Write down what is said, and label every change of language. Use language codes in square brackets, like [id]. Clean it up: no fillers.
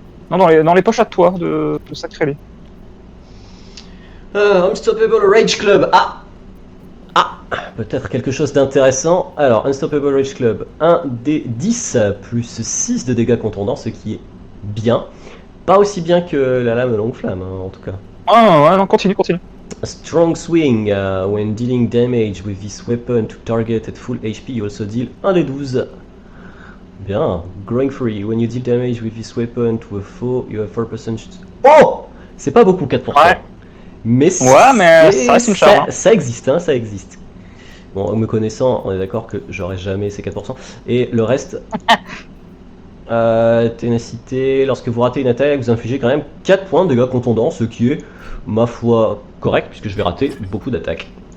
[fr] Non, dans les poches à toi de Sacré-Lé. [en] Unstoppable Rage Club. [fr] Ah, peut-être quelque chose d'intéressant. Alors, Unstoppable Rage Club, 1 des 10 plus 6 de dégâts contondants, ce qui est bien. Pas aussi bien que la lame longue flamme, hein, en tout cas. Ah ouais, non, continue. [en] A strong swing, when dealing damage with this weapon to target at full HP, you also deal 1 des 12. Bien. Growing free, when you deal damage with this weapon to a foe, you have 4%. [fr] Oh! C'est pas beaucoup, 4%. Ouais. Mais mais ça reste une charge, hein. Ça existe, hein, ça existe. Bon, me connaissant, on est d'accord que j'aurai jamais ces 4%. Et le reste... ténacité, lorsque vous ratez une attaque, vous infligez quand même 4 points de dégâts contondants, ce qui est, ma foi, correct, puisque je vais rater beaucoup d'attaques.